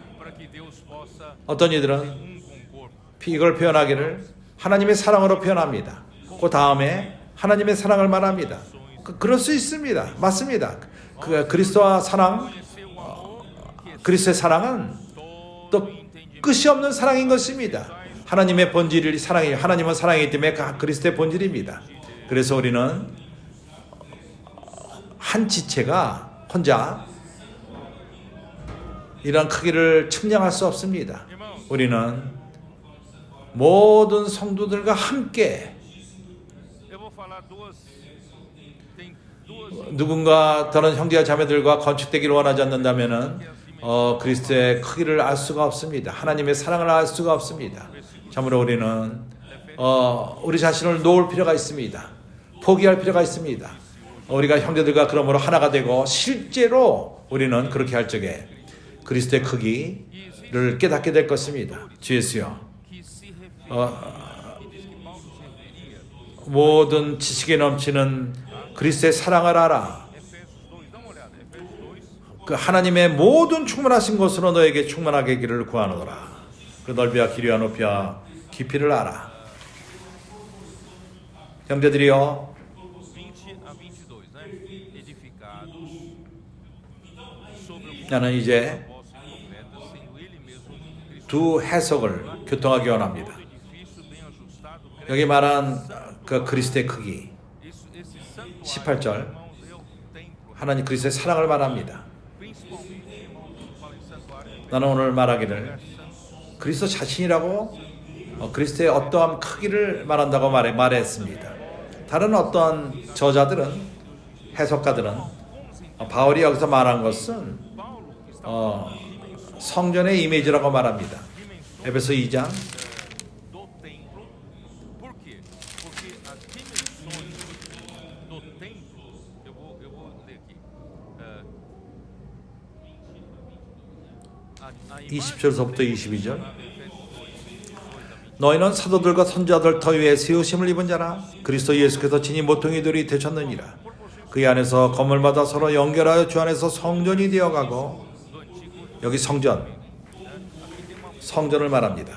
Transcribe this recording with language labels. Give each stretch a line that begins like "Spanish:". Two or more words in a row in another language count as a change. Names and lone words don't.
Portuguese: para que Deus possa
Korean: 어떤 이들은
Portuguese: com o corpo.
Korean: 이걸 표현하기를 하나님의 사랑으로 표현합니다. 그 다음에 하나님의 사랑을 말합니다. 그럴 수 있습니다. 맞습니다. 그리스도와 사랑,
Portuguese: Conhecer o amor que
Korean: 그리스도의 사랑은 또 끝이 없는 사랑인 것입니다. 하나님의 본질이 사랑이에요. 하나님은 사랑이기 때문에 그리스도의 본질입니다. 그래서 우리는 한 지체가 혼자 이러한 크기를 측량할 수 없습니다. 우리는 모든 성도들과 함께
Portuguese: eu vou falar tem duas
Korean: 누군가 다른 형제와 자매들과 건축되기를 원하지 않는다면은 그리스도의 크기를 알 수가 없습니다. 하나님의 사랑을 알 수가 없습니다. 참으로 우리는 우리 자신을 놓을 필요가 있습니다. 포기할 필요가 있습니다. 우리가 형제들과 그러므로 하나가 되고 실제로 우리는 그렇게 할 적에 그리스도의 크기를 깨닫게 될 것입니다. 주 예수여,
Portuguese: que se refere e diz que Paulo serviria.
Korean: 모든 지식에 넘치는 그리스도의 사랑을 알아.
Portuguese: Efésios 2, dá uma olhada. Efésios 2,
Korean: 그 하나님의 모든 충만하신 것으로 너에게 충만하게 하기를 구하노라. 그 넓이와 길이와 높이와 깊이를 알아. 형제들이여,
Portuguese: 20 a 22, né? Edificados sobre o
Korean: 나는 이제
Portuguese: propósito concreto, sendo ele mesmo Cristo,
Korean: 두 해석을 교통하기 원합니다.
Portuguese: edifício bem ajustado.
Korean: 여기 말한 그 그리스도의 크기,
Portuguese: Esse santuário,
Korean: 18절,
Portuguese: irmãos, é o templo,
Korean: 하나님 그리스도의 사랑을 말합니다.
Portuguese: principalmente, irmãos, fala em santuário,
Korean: 나는 오늘 말하기를 그리스도 자신이라고 그리스도의 어떠한 크기를 말한다고 말했습니다. 다른 어떤 저자들은, 해석가들은 바울이 여기서 말한 것은
Portuguese: Paulo está
Korean: 성전의 이미지라고 말합니다. 에베소 2장
Portuguese: do templo. Por quê? Porque as dimensões do templo, eu vou ler aqui.
Korean: 20절서부터 22절. 너희는 사도들과 선지자들 더 위에 세우심을 입은 자라. 그리스도 예수께서 친히 모퉁이들이 되셨느니라. 그 안에서 건물마다 서로 연결하여 주 안에서 성전이 되어가고, 여기 성전을 말합니다.